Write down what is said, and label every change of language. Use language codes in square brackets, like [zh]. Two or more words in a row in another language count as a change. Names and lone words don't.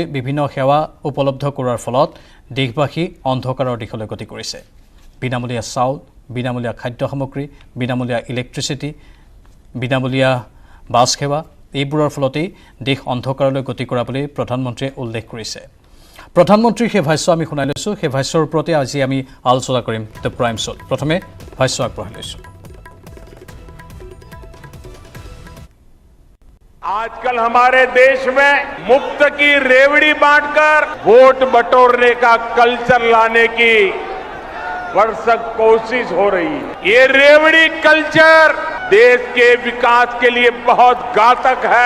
[as] বিভিন্ন সেৱা উপলব্ধ কৰাৰ ফলত দেশবাসী অন্ধকাৰৰ দিশলৈ গতি কৰিছে বিনামূলীয়া চাউল বিনামূলীয়া খাদ্য সামগ্ৰী বিনামূলীয়া ইলেক্ট্ৰিচিটি বিনামূলীয়া বাছ সেৱা এইবোৰৰ ফলতেই দেশ অন্ধকাৰলৈ গতি কৰা বুলি প্ৰধানমন্ত্ৰীয়ে উল্লেখ কৰিছে প্ৰধানমন্ত্ৰীৰ সেই ভাষ্য আমি শুনাই লৈছো সেই ভাষ্যৰ ওপৰতে আজি আমি আলোচনা কৰিম দ্য প্ৰাইম শ্বট প্ৰথমে ভাষ্য আগবঢ়াই লৈছো [hi] आजकल हमारे देश में मुफ्त की रेवड़ी बांटकर वोट बटोरने का कल्चर लाने की भरसक कोशिश हो रही है। ये रेवड़ी कल्चर देश के विकास के लिए बहुत घातक है।